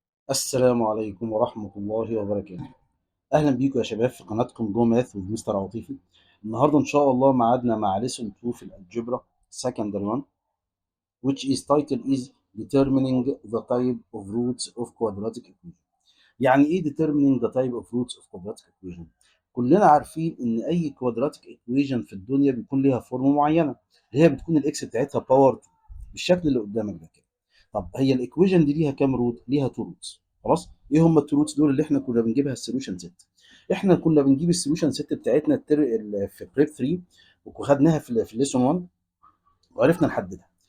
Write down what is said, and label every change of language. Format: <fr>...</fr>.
<ar>السلام عليكم ورحمة الله وبركاته. أهلا بيكم يا شباب في قناتكم جو ماث with مستر عاطفي. النهاردة إن شاء الله ميعادنا مع</ar> <en>lesson 2</en> <ar>في الالجبرا</ar> <en>secondary one which is title is determining the type of roots of quadratic equation.</en> <ar>يعني إيه</ar> <en>determining the type of roots of quadratic equation؟</en> <ar>كلنا عارفين إن أي quadratic equation في الدنيا بيكون ليها فورم معينة اللي هي بتكون الإكس بتاعتها باور 2 بالشكل اللي قدامك ده كده. طب هي الايكويشن دي ليها كام روت؟ ليها تو روتس. خلاص، ايه هم التو روتس دول اللي احنا كنا بنجيبها السوليوشن ست؟ احنا كنا بنجيب السوليوشن ست بتاعتنا في بريب 3 وخدناها في الليسون 1 وعرفنا نحددها.</ar>